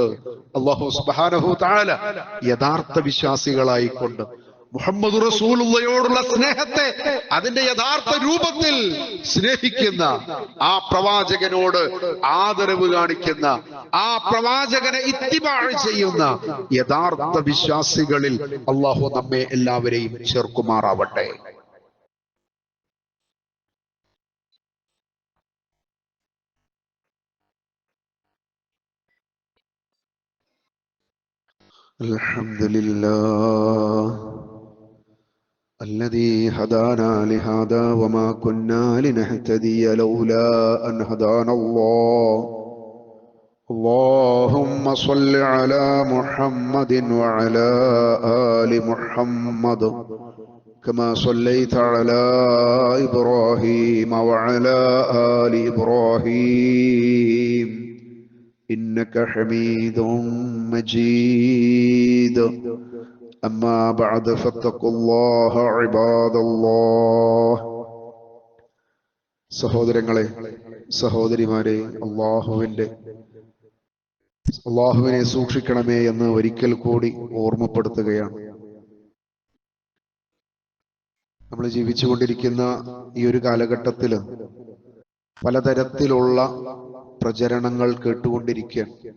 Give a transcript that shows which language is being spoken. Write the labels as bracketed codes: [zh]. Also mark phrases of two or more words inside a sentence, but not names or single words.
[ar] الله سبحانه تعالى [ml] യഥാർത്ഥ വിശ്വാസികളായിക്കൊണ്ട് മുഹമ്മദ് റസൂലുള്ളയോടുള്ള സ്നേഹത്തെ അതിന്റെ യഥാർത്ഥ രൂപത്തിൽ സ്നേഹിക്കുന്ന, ആ പ്രവാചകനോട് ആദരവ് കാണിക്കുന്ന, ആ പ്രവാചകനെ ഇത്തിബാഅ് ചെയ്യുന്ന യഥാർത്ഥ വിശ്വാസികളിൽ അല്ലാഹു നമ്മെ എല്ലാവരെയും ചേർക്കുമാറാവട്ടെ. [ar] അൽഹംദുലില്ലാഹ് الذي هدانا لهذا وما كنا لنهتدي لولا أن هدانا الله. اللهم صل على محمد وعلى آل محمد كما صليت على إبراهيم وعلى آل إبراهيم إنك حميد مجيد. أما بعد فاتقوا الله عباد الله. [ml] സഹോദരങ്ങളെ, സഹോദരിമാരെ, അള്ളാഹുവിനെ സൂക്ഷിക്കണമേ എന്ന് ഒരിക്കൽ കൂടി ഓർമ്മപ്പെടുത്തുകയാണ്. നമ്മൾ ജീവിച്ചുകൊണ്ടിരിക്കുന്ന ഈ ഒരു കാലഘട്ടത്തില് പലതരത്തിലുള്ള പ്രചരണങ്ങൾ കേട്ടുകൊണ്ടിരിക്കുകയാണ്.